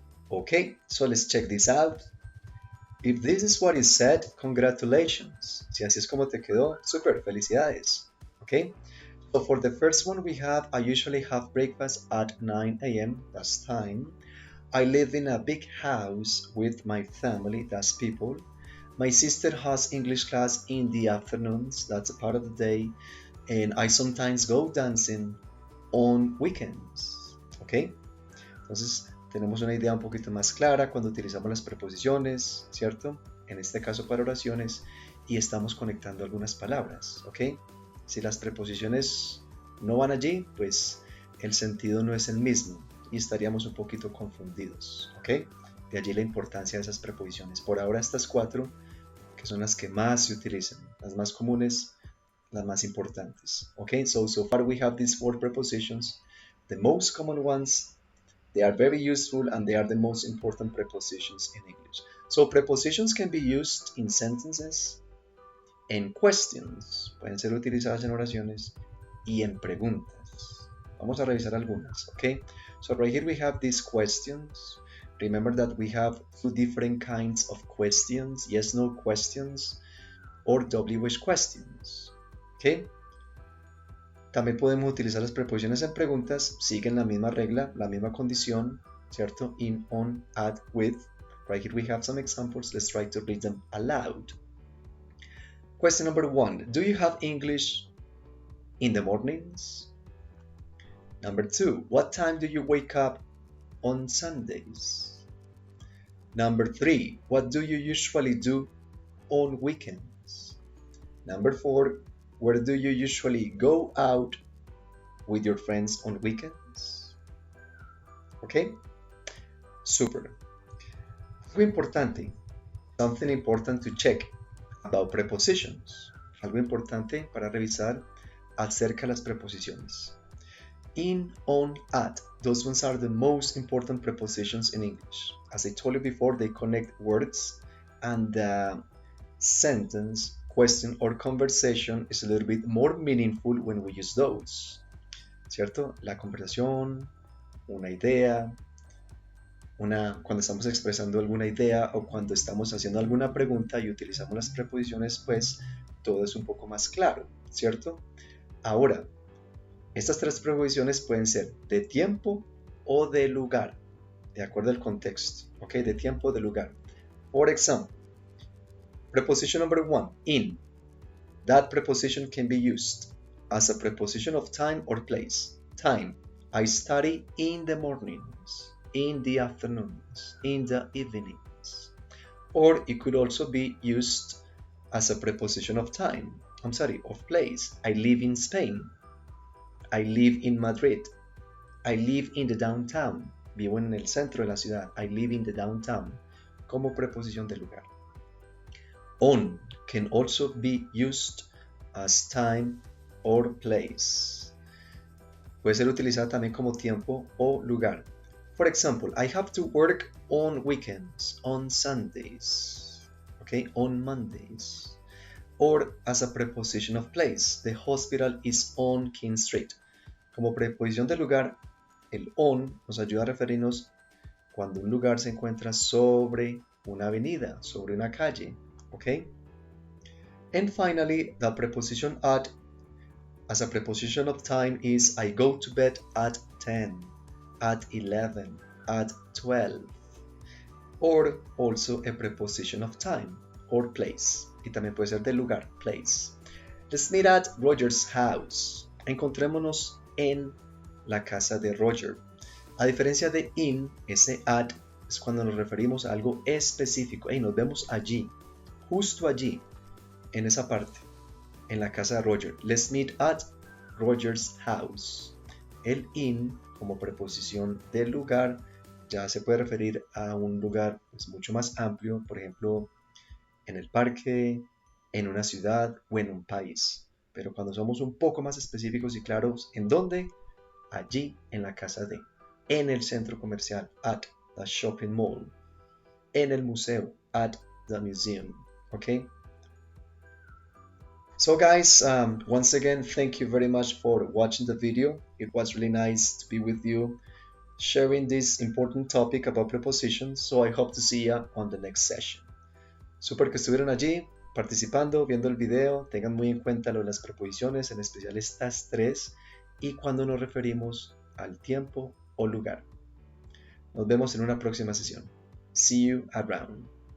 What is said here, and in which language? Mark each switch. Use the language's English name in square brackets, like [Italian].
[English] Okay, so let's check this out. If this is what is said, congratulations. [Spanish] Si así es como te quedó, super, felicidades. [English] Okay? So for the first one we have, I usually have breakfast at 9 a.m. That's time. I live in a big house with my family. That's people. My sister has English class in the afternoons. That's a part of the day. And I sometimes go dancing on weekends. Okay? [Spanish] Entonces, tenemos una idea un poquito más clara cuando utilizamos las preposiciones, ¿cierto? En este caso para oraciones, y estamos conectando algunas palabras, ¿ok? Si las preposiciones no van allí, pues el sentido no es el mismo y estaríamos un poquito confundidos, ¿ok? De allí la importancia de esas preposiciones. Por ahora estas 4, que son las que más se utilizan, las más comunes, las más importantes, ¿ok? [English] So far we have these 4 prepositions, the most common ones. They are very useful and they are the most important prepositions in English. So prepositions can be used in sentences, en questions, [Spanish] pueden ser utilizadas en oraciones y en preguntas. Vamos a revisar algunas, okay? [English] So right here we have these questions. Remember that we have 2 different kinds of questions, yes, no questions or WH questions, okay? [Spanish] También podemos utilizar las preposiciones en preguntas, siguen la misma regla, la misma condición, ¿cierto? [English] In, on, at, with. Right here we have some examples. Let's try to read them aloud. Question number 1. Do you have English in the mornings? Number 2. What time do you wake up on Sundays? Number 3. What do you usually do on weekends? Number 4. Where do you usually go out with your friends on weekends? Okay? Super. [Spanish] Algo importante. [English] Something important to check about prepositions. [Spanish] Algo importante para revisar acerca de las preposiciones. [English] In, on, at. Those ones are the most important prepositions in English. As I told you before, they connect words and the sentence, question or conversation is a little bit more meaningful when we use those, ¿cierto? [Spanish] La conversación, una idea, cuando estamos expresando alguna idea o cuando estamos haciendo alguna pregunta y utilizamos las preposiciones, pues todo es un poco más claro, ¿cierto? Ahora, estas 3 preposiciones pueden ser de tiempo o de lugar, de acuerdo al contexto, ¿ok? De tiempo o de lugar. [English] For example, preposition number 1, in. That preposition can be used as a preposition of time or place. Time. I study in the mornings, in the afternoons, in the evenings. Or it could also be used as a preposition of of place. I live in Spain. I live in Madrid. I live in the downtown. [Spanish] Vivo en el centro de la ciudad. [English] I live in the downtown. [Spanish] Como preposición de lugar. [English] On can also be used as time or place. [Spanish] Puede ser utilizada también como tiempo o lugar. [English] For example, I have to work on weekends, on Sundays, okay, on Mondays. Or as a preposition of place, the hospital is on King Street. [Spanish] Como preposición de lugar, el on nos ayuda a referirnos cuando un lugar se encuentra sobre una avenida, sobre una calle, ¿ok? [English] And finally, the preposition at as a preposition of time is I go to bed at 10, at 11, at 12. Or also a preposition of time or place. [Spanish] Y también puede ser del lugar, place. [English] Let's meet at Roger's house. [Spanish] Encontrémonos en la casa de Roger. A diferencia de in, ese at es cuando nos referimos a algo específico. Hey, nos vemos allí, justo allí, en esa parte, en la casa de Roger. [English] Let's meet at Roger's house. [Spanish] El in, como preposición del lugar, ya se puede referir a un lugar pues, mucho más amplio, por ejemplo, en el parque, en una ciudad o en un país. Pero cuando somos un poco más específicos y claros, ¿en dónde? Allí, en la casa de, en el centro comercial, [English] at the shopping mall, [Spanish] en el museo, [English] at the museum, [Spanish] okay? [English] So guys, once again, thank you very much for watching the video. It was really nice to be with you, sharing this important topic about prepositions, so I hope to see you on the next session. [Spanish] Super que estuvieron allí, participando, viendo el video. Tengan muy en cuenta lo de las preposiciones, en especial estas tres, y cuando nos referimos al tiempo o lugar. Nos vemos en una próxima sesión. [English] See you around.